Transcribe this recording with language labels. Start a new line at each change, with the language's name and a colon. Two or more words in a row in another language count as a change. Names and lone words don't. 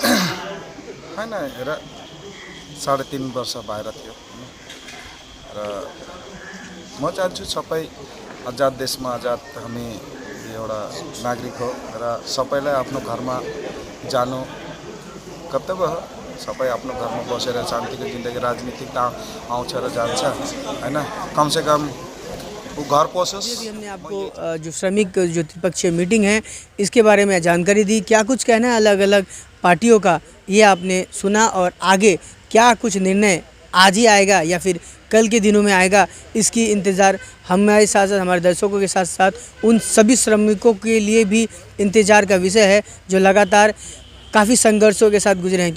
Nepali: होइन हेर 3.5 वर्ष बाहिर थियो र म चाहन्छु सबै आजाद देशमा आजाद हामी एउटा नागरिक हो र सबैलाई आफ्नो घरमा जानु कर्तव्य हो। सबै आफ्नो घरमा बसेर शान्तिको जिन्दगी राजनीतिक त आउँछ र जान्छ होइन।
Hindi: कमसे कम वो घर पहुँचोस्। अभी हमने आपको जो श्रमिक जो त्रिपक्षीय मीटिंग है इसके बारे में जानकारी दी। क्या कुछ कहना है अलग अलग पार्टियों का ये आपने सुना, और आगे क्या कुछ निर्णय आज ही आएगा या फिर कल के दिनों में आएगा, इसकी इंतज़ार हमारे साथ साथ हमारे दर्शकों के साथ साथ उन सभी श्रमिकों के लिए भी इंतज़ार का विषय है जो लगातार काफ़ी संघर्षों के साथ गुजरे हैं।